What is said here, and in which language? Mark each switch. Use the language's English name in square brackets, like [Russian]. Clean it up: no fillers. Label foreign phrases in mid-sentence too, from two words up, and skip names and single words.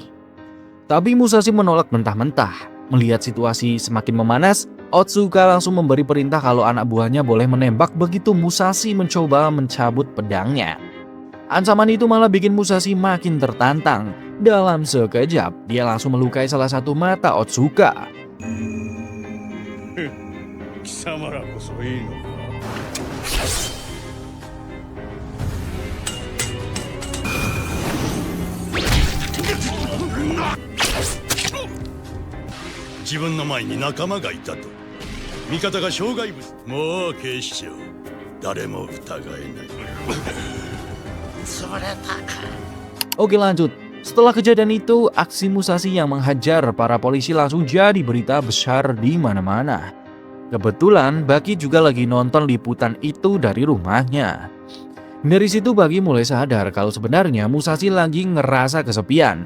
[Indonesian] Tapi Musashi menolak mentah-mentah. Melihat situasi semakin memanas, Otsuka langsung memberi perintah kalau anak buahnya boleh menembak begitu Musashi mencoba mencabut pedangnya. Ancaman itu malah bikin Musashi makin tertantang. Dalam sekejap, dia langsung melukai salah satu mata Otsuka. [Japanese] 貴様らこそいいのか。自分の前に仲間がいたと。味方が障害物。もう警視庁、誰も疑えない。 [Indonesian] Oke lanjut. Setelah kejadian itu, aksi Musashi yang menghajar para polisi langsung jadi berita besar di mana-mana. Kebetulan Baki juga lagi nonton liputan itu dari rumahnya. Dari situ Baki mulai sadar kalau sebenarnya Musashi lagi ngerasa kesepian.